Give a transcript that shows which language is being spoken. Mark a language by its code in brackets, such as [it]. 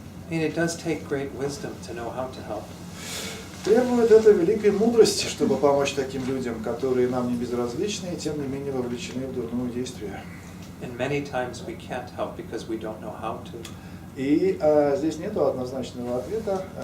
[en] And it does take great wisdom to know how to help. [ru] Требует это великой мудрости, чтобы помочь таким людям, которые нам не безразличны и тем не менее вовлечены в дурное действие. [en] And many times we can't help because we don't know how to. [ru] И здесь нету однозначного ответа.